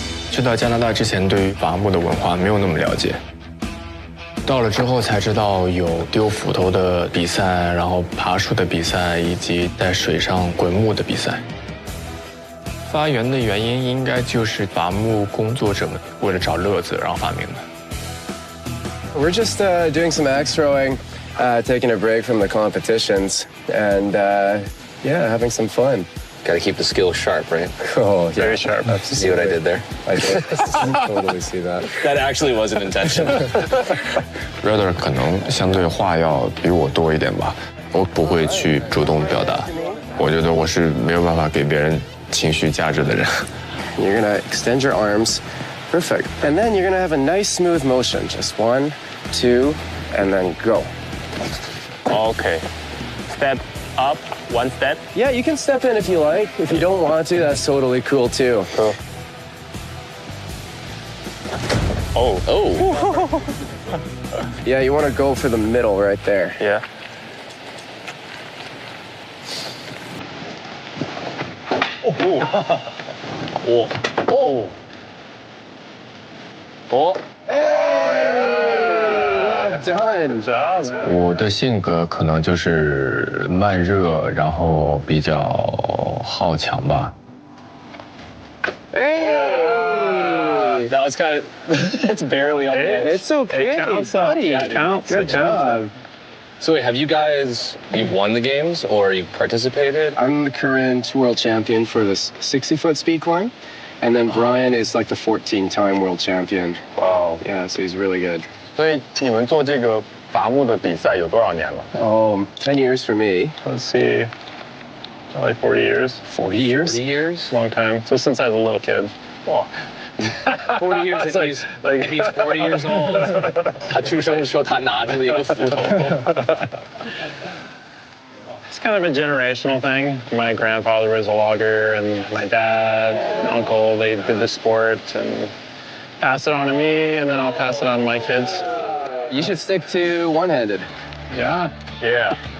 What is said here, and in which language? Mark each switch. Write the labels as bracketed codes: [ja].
[zh] 去到加拿大之前，对于伐木的文化没有那么了解。到了之后才知道有丢斧头的比赛，然后爬树的比赛，以及在水上滚木的比赛。发源的原因应该就是伐木工作者们为了找乐子，然后发明的。 [en] We're just doing some axe throwing, taking a break from the competitions, and yeah, having some fun. Got to keep the skills sharp, right? Oh, yeah. Very sharp. See what I did there? I did. Totally see that. That actually wasn't intentional. [zh] Rather 可能相对话要比我多一点吧，我不会去主动表达，我觉得我是没有办法给别人情绪价值的人。 [en] You're gonna extend your arms, perfect, and then you're gonna have a nice smooth motion. Just 1, 2, and then go. OK。 Step up, 1 step. Yeah, you can step in if you like. If you don't want to, that's totally cool too. Cool. Oh. Yeah, you want to go for the middle right there. Yeah. Done. [zh] 我的性格可能就是慢热，然后比较好强吧。 [en] That was kind of, it's barely on the edge. It's okay, It counts, buddy. yeah, it counts. Good job. So wait, have you guys, you've won the games or you've participated? I'm the current world champion for this 60-foot speed climb. And then Brian is like the 14-time world champion. Wow. Yeah, so he's really good. [zh] 所以你们做这个伐木的比赛有多少年了 [en] 10 years for me. ？Let's see, like 40 years. 40 years? 40 years? Long time. So since I was a little kid. 哇 40 years and he's 40 years old. [zh] 他出生的时候他拿着一个斧头。 [en] It's kind of a generational thing. My grandfather was a logger, and my dad and uncle, they did the sport and passed it on to me, and then I'll pass it on to my kids. You should stick to one-handed. Yeah. Yeah.